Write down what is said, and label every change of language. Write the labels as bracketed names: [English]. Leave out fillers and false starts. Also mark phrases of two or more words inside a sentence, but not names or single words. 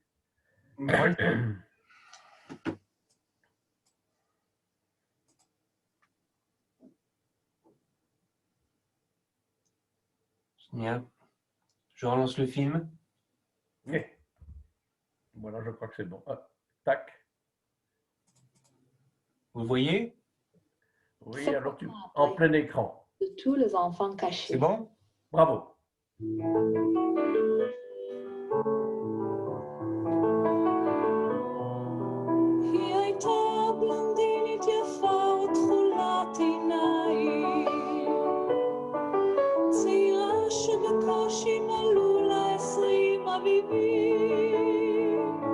[French] Moi, Bien. Je relance le film. Oui. Voilà, je crois que c'est bon. Ah, tac. Vous le voyez? Oui, alors tu en plein écran. De tous les enfants cachés. C'est bon? Bravo. [Hebrew] היא הייתה בלונדינית יפה ותכולת עיניים, צעירה שבקושי מלאו לה 20 אביבים.